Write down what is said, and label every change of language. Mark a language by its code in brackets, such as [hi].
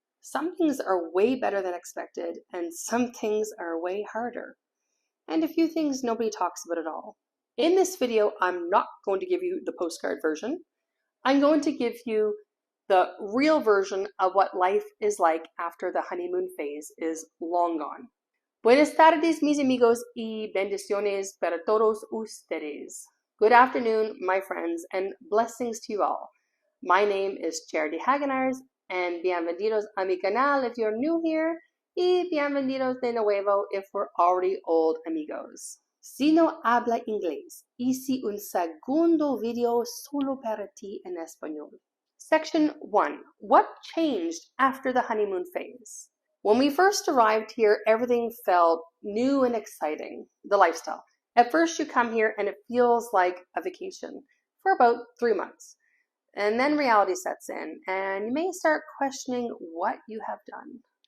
[en] Some things are way better than expected, and some things are way harder. And a few things nobody talks about at all. In this video, I'm not going to give you the postcard version. I'm going to give you the real version of what life is like after the honeymoon phase is long gone. [es] Buenas tardes, mis amigos, y bendiciones para todos ustedes. [en] Good afternoon, my friends, and blessings to you all. My name is Charity Hagenars, and [es] bienvenidos a mi canal [en] if you're new here, [es] y bienvenidos de nuevo [en] if we're already old amigos. [es] Si no habla inglés, hice un segundo video solo para ti en español. [en] Section 1. What changed after the honeymoon phase? When we first arrived here, everything felt new and exciting, the lifestyle. At first you come here and it feels like a vacation for about 3 months. And then reality sets in and you may start questioning what you have done.